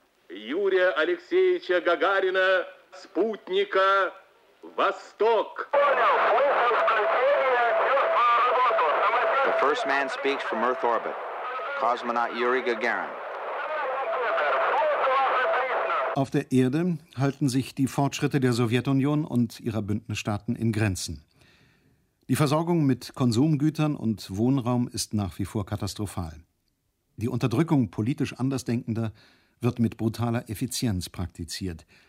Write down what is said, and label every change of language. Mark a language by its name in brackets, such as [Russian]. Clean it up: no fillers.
[Russian] Юрия Алексеевича Гагарина, спутника Восток. [English] The first man speaks from Earth orbit. Cosmonaut Yuri Gagarin. [German] Auf der Erde halten sich die Fortschritte der Sowjetunion und ihrer Bündnisstaaten in Grenzen. Die Versorgung mit Konsumgütern und Wohnraum ist nach wie vor katastrophal. Die Unterdrückung politisch Andersdenkender wird mit brutaler Effizienz praktiziert.